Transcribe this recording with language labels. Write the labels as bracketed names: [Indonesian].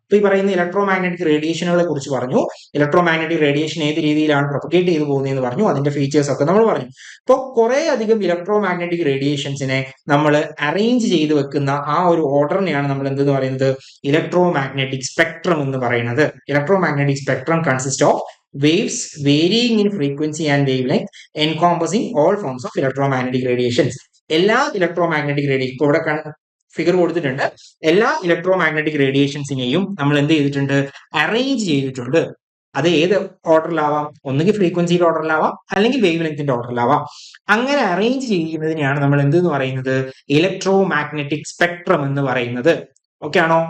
[Malayalam] ഇപ്പൊ ഈ പറയുന്ന ഇലക്ട്രോ മാഗ്നറ്റിക് റേഡിയേഷനുകളെ കുറിച്ച് പറഞ്ഞു. ഇലക്ട്രോ മാഗ്നറ്റിക് റേഡിയേഷൻ ഏത് രീതിയിലാണ് പ്രൊപ്പഗേറ്റ് ചെയ്തു പോകുന്നതെന്ന് പറഞ്ഞു. അതിന്റെ ഫീച്ചേഴ്സ് ഒക്കെ നമ്മൾ പറഞ്ഞു. ഇപ്പോൾ കുറെ അധികം ഇലക്ട്രോ മാഗ്നറ്റിക് റേഡിയേഷൻസിനെ നമ്മൾ അറേഞ്ച് ചെയ്ത് വെക്കുന്ന ആ ഒരു ഓർഡറിനെയാണ് നമ്മൾ എന്തെന്ന് പറയുന്നത്, ഇലക്ട്രോ മാഗ്നറ്റിക് സ്പെക്ട്രം എന്ന് പറയുന്നത്. [English] Electromagnetic spectrum consist of waves varying in frequency and wavelength encompassing all forms of electromagnetic radiations. [Malayalam] എല്ലാ ഇലക്ട്രോ മാഗ്നറ്റിക് റേഡിയേഷൻ, ഇപ്പോൾ ഇവിടെ ഫിഗർ കൊടുത്തിട്ടുണ്ട്, എല്ലാ ഇലക്ട്രോ മാഗ്നറ്റിക് റേഡിയേഷൻസിനെയും നമ്മൾ എന്ത് ചെയ്തിട്ടുണ്ട്, അറേഞ്ച് ചെയ്തിട്ടുണ്ട്. അത് ഏത് ഓർഡറിലാവാം, ഒന്നുകിൽ ഫ്രീക്വൻസിയുടെ ഓർഡറിലാവാം, അല്ലെങ്കിൽ വേവ് ലെങ്ത്തിന്റെ ഓർഡറിലാവാം. അങ്ങനെ അറേഞ്ച് ചെയ്യുന്നതിനെയാണ് നമ്മൾ എന്തെന്ന് പറയുന്നത്, ഇലക്ട്രോ മാഗ്നറ്റിക് സ്പെക്ട്രം എന്ന് പറയുന്നത്. ഓക്കെ ആണോ.